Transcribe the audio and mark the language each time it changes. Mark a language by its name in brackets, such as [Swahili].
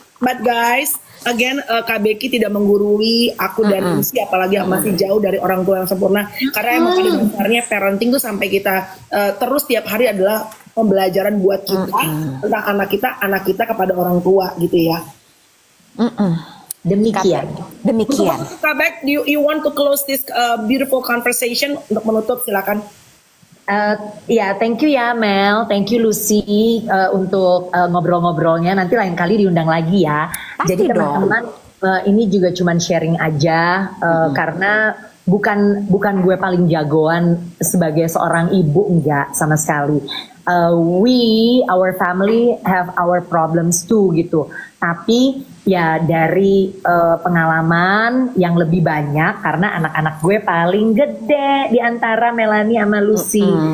[English] But guys, again, [Indonesian] Kak Becky tidak menggurui aku dan Lucy, apalagi yang masih jauh dari orang tua yang sempurna. Karena emang pada dasarnya parenting tuh sampai kita terus tiap hari adalah pembelajaran buat kita tentang anak kita kepada orang tua gitu ya. Demikian. Demikian. [English] Kak Beck, you want to close this beautiful conversation? [Indonesian] Untuk menutup silakan. Ya, thank you ya Mel, thank you Lucy untuk ngobrol-ngobrolnya. Nanti lain kali diundang lagi ya. Pasti Jadi teman-teman, ini juga cuman sharing aja karena bukan gue paling jagoan sebagai seorang ibu, enggak sama sekali. [English] Our family have our problems too gitu. [Indonesian] Tapi ya dari pengalaman yang lebih banyak, karena anak-anak gue paling gede di antara Melanie sama Lucy.